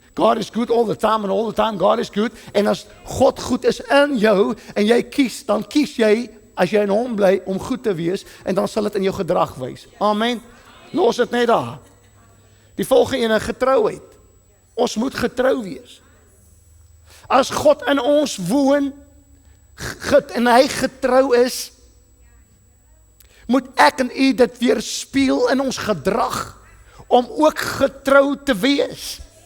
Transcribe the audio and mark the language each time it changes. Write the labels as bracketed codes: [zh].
[en] God is good all the time and all the time God is good. [af] En as God goed is in jou en jy kies, dan kies jy, as jy in hom bly, om goed te wees, en dan sal dit in jou gedrag wys. Amen. Los dit net daar. Die volgende ene, getrouheid. Ons moet getrou wees. As God in ons woon, en hy getrou is, moet ek en u dit weerspieël in ons gedrag, om ook getrou te wees.